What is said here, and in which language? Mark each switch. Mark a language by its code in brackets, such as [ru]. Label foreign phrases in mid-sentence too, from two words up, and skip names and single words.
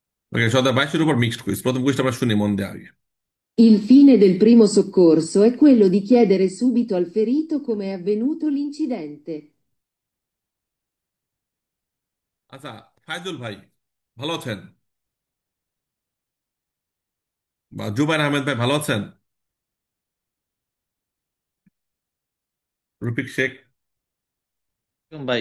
[bn] Ok, sono da baixo উপর [en] mixed quiz, [bn] প্রথম কুইজটা আমরা শুনি মন দিয়ে আগে। [it] Il fine del primo soccorso è quello di chiedere subito al ferito come è avvenuto l'incidente. [bn] আচ্ছা, ফায়জুল ভাই ভালো আছেন? বা জুবাইর আহমেদ ভাই ভালো আছেন? রফিক শেখ ভাই।